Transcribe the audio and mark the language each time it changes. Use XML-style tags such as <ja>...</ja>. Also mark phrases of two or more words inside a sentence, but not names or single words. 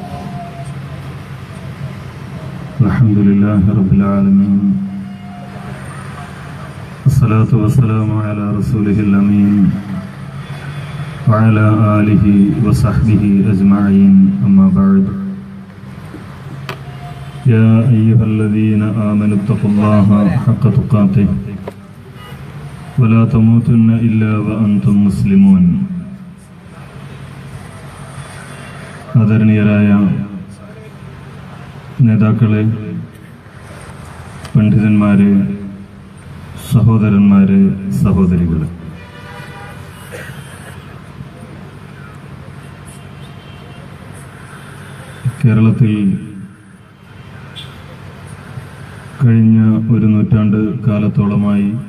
<ar>الحمد لله رب العالمين، الصلاة والسلام على رسوله الأمين وعلى آله وصحبه أجمعين، أما بعد. يا أيها الذين آمنوا اتقوا الله حق تقاته ولا تموتن إلا وأنتم مسلمون.</ar> <ml>ആദരണീയരായ നേതാക്കളെ, പണ്ഡിതന്മാരെ, സഹോദരന്മാരെ, സഹോദരികളെ, കേരളത്തിൽ കഴിഞ്ഞ ഒരു നൂറ്റാണ്ട് കാലത്തോളമായി</ml>